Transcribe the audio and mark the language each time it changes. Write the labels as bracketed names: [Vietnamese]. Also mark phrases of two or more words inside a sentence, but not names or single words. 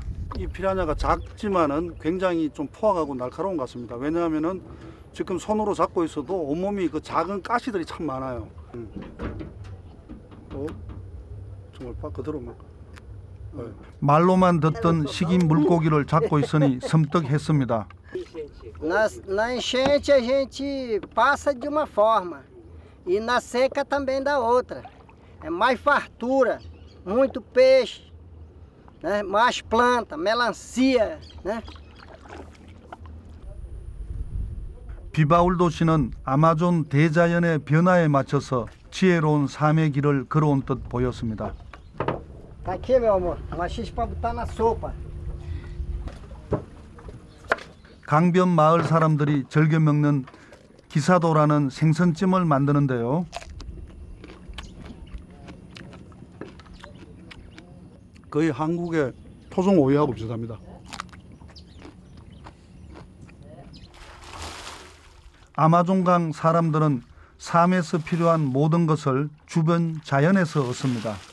[Korean] 이 피라냐가 작지만은 굉장히 좀 포악하고 날카로운 것 같습니다. 왜냐하면은 지금 손으로 잡고 있어도 온몸이 그 작은 가시들이 참 많아요. 정말 그대로 막. 말로만 듣던 식인 물고기를 잡고 있으니 섬뜩했습니다. [Portuguese] Na enchente a gente passa de uma forma e na seca também da outra. É mais fartura, muito peixe, né? Mais planta, melancia, né? [Korean] 비바울도 씨는 아마존 대자연의 변화에 맞춰서 지혜로운 삶의 길을 걸어온 듯 보였습니다. [Portuguese] Tá aqui, meu amor, machixe para botar na sopa. [Korean] 강변 마을 사람들이 즐겨 먹는 기사도라는 생선찜을 만드는데요. 거의 한국의 토종 오이하고 비슷합니다. 아마존강 사람들은 삶에서 필요한 모든 것을 주변 자연에서 얻습니다.